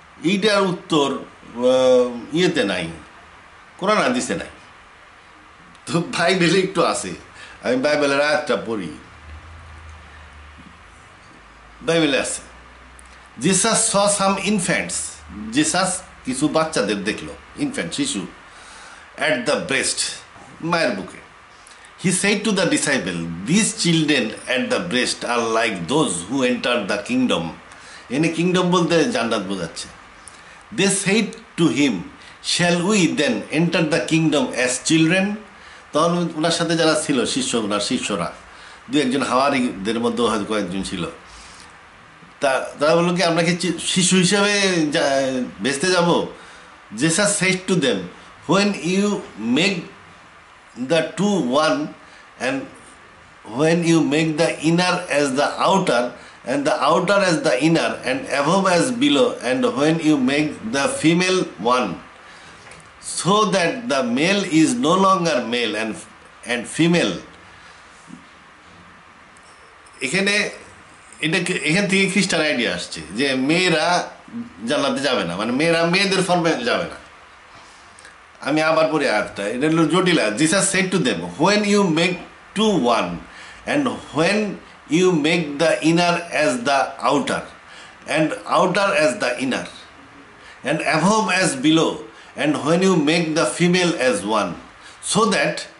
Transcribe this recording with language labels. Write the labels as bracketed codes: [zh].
[bn] এইটার উত্তর ইয়েতে নাই, কোরআন হাদিসে নাই, তো বাইবেলে একটু আছে। আমি বাইবেলের আয়াতটা পড়ি, বাইবেলে আছে, জিসাস স সাম ইনফ্যান্টস, জিসাস কিছু বাচ্চাদের দেখলো, ইনফ্যান্ট শিশু, [en] at the breast, [bn] মায়ের বুকে। [en] He said to the disciple, these children at the breast are like those who enter the kingdom. [bn] এনে কিংডম বলতে জান্নাত বোঝাচ্ছে। [en] They said to him, shall we then enter the kingdom as children? [bn] তখন ওনার সাথে যারা ছিল শিষ্য, ওনার শিষ্যরা, দু একজন হাওয়ারিদের মধ্যে হয়তো কয়েকজন ছিল, তারা বললো কি আমরা কি শিশু হিসাবে বেঁচতে যাব? [en] Jesus said to them, when you make the two one, and when you make the inner as the outer, and the outer as the inner, and above as below, and when you make the female one, so that the male is no longer male and female. [bn] এখানে এখান থেকে খ্রিস্টান idea আসছে যে মেয়েরা জান্নাতে যাবে না, মানে মেয়েরা মেয়েদের ফর্মে যাবে না। আমি আবার পরে আয়াতটা, এটা হলো জটিল। [en] Jesus said to them, when you make two one, and when you make the inner as the outer, and outer as the inner, and above as below, and when you make the female as one, so that